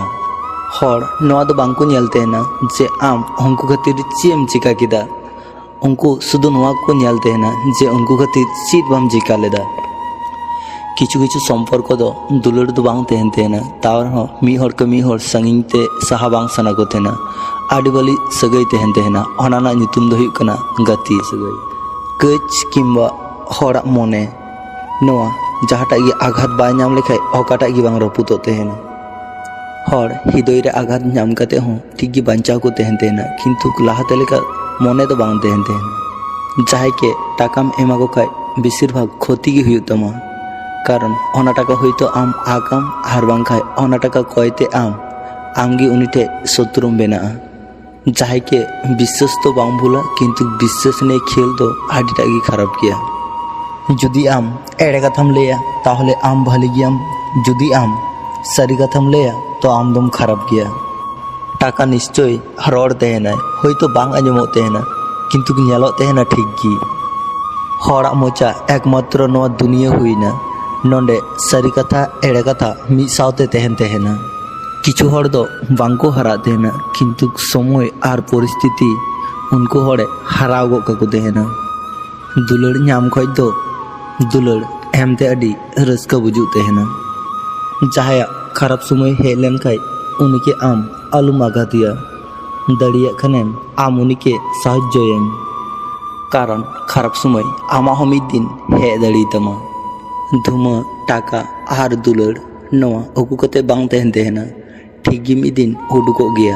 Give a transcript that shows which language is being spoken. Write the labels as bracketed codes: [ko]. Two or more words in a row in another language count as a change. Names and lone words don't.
[sat] हर नवा दो बांग को नेल तेहना जे आम उनको खातिर चेम चिका किदा उनको शुधु नवा को नेल तेहना जे उनको खातिर चीत बाम चिका लेदा। किछु किछु सम्पर्क दो दुलड़ दो बांग तेहन तेहना तावर हो मी हर के मी हर संगिंग ते सहा बांग सना को तेहना आडी बाली सगई तेहन तेहना ओनाना नितुम दो हुयुग कना गति सगई। कच किंबा हड़ा मने नवा जहाटा गी आघात बाय नाम लेखाय अकाटा गी बांग रपुतो तेहना। हर हृदय रे आघात नाम काते हो ठीक गी बांचाव को तेहन तेहना किंतु लाहाते लेका मने तो बांग तेहन तेहना। जहां के टाकाम एमा को खाय बेसिर भाग क्षति गी हुयुग तमा कारण ओना टाका होयतो आम आकाम आर बांग खाय ओना टाका कयते आमगी उनी ठे शत्रुम बेना। जहां के विश्वास तो बांग भूला किंतु विश्वास ने खेल तो आडिटा गी खराब किया। जुदी आम एड़े कथाम लेया ताहले आम भाली गियाम जुदी आम सारी कथाम लेया तो आम दम खराब किया। टाका निश्चय रड़ तेहना होयतो बांग आंजमो तेहना किंतु नेलो तेहना ठीक गी। हड़ा मोचा एकमात्र नवा दुनिया हुईना नोंडे सारी कथा एड़े कथा मिद सावते तेहन तेहना। किछु हड़ दो बांको हरा तेहना किंतु समय आर परिस्थिति उनको हड़े हराव गो काको तेहना। दुलड़ नाम खय दो दुलड़ एमते अडी रस्का बुझु तेहना। जहां खराब समय हेज लेन खाय उनके आम आलुम आघातिया दाड़िया खानेम आम उनके साहाय्यम कारण खराब समय आमा हो मिद दिन हेज दाड़ी तमा। धुमा टाका आर दुलड़ नवा अगु कते बांग तेहन तेहना ठीक गी मिद दिन उडुको गया।